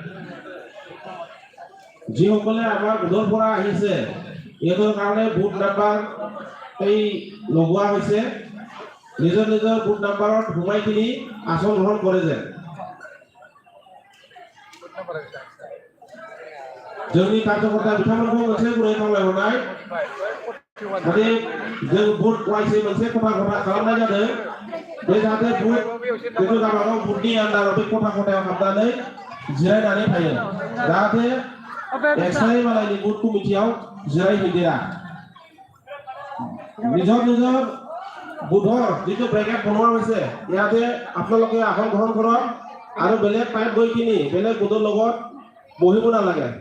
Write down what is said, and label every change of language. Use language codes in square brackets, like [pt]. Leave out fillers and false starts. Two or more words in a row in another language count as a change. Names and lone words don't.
[as] যিসকলে আমাৰ বুথৰ পৰা আহিছে ইহঁতৰ কাৰণে বুথ নাম্বাৰ এই লগোৱা হৈছে নিজৰ নিজৰ বুথ নাম্বাৰত সোমাই কিনি আসন গ্ৰহণ কৰে যে [brx] जोंनि कार्यकर्ता बिथांमोनखौ मोनसे गुरै खावलायहरनाय जाहाथे जों बुथ वाइसै मोनसे खथा खथा खालामनाय जादों बे जाहाथे बुथ जिथु गावबागाव बुथनि आन्दाराव बे खथा खथायाव हाबनानै जिरायनानै थायो जाहाथे एक्सट्रायै मालायनि बुथ कमिटियाव जिरायहैदेरा [as] নিজৰ নিজৰ বুথৰ যিটো ব্ৰেকেট বনোৱা হৈছে ইয়াতে আপোনালোকে আসন গ্ৰহণ কৰক আৰু বেলেগ ঠাইত গৈ কিনি বেলেগ বুথৰ লগত বহিব নালাগে